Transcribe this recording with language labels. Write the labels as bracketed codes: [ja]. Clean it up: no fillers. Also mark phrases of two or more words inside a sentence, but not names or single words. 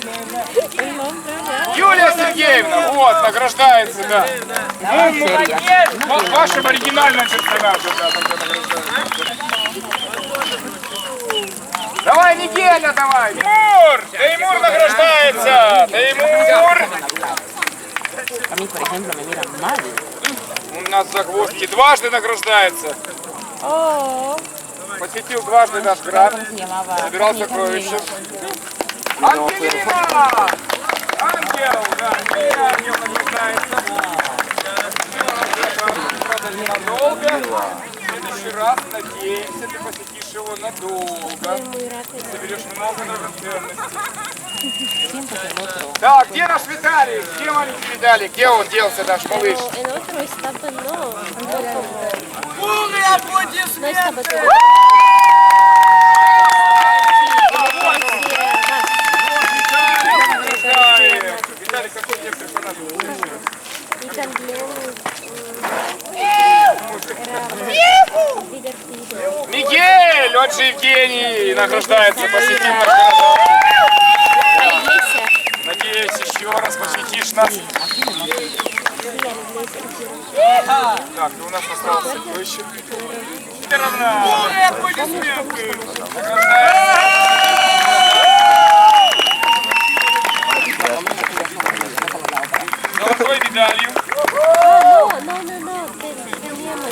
[ru] Юлия Сергеевна, вот, награждается, да. Вашим оригинальным персонажем, да, тогда награждается. Давай, Мигеля, давай! Теймур! Теймур награждается! Теймур! [es] A mí, por ejemplo, me miran mal. [ru] У нас загвоздки дважды награждается. Посетил дважды наш град. Собирал сокровища. Ангелина! Ангел, да, и ангел награждается. Правда, ненадолго. В следующий раз, надеемся, ты посетишь его надолго. Соберешь много драгоценностей. Так, где наш Виталий? Где маленький Виталий? Где он делся, наш малыш? [es] El otro está, pues no. [ru] Виталий, какой тебе персонаж? [es] Y también divertido. [ru] Мигель, он же Евгений, награждается, посетил наш город. Надеюсь, еще раз посетишь нас. Так, и у нас осталось сокровище. Золотой медалью. [es] No. Teníamos.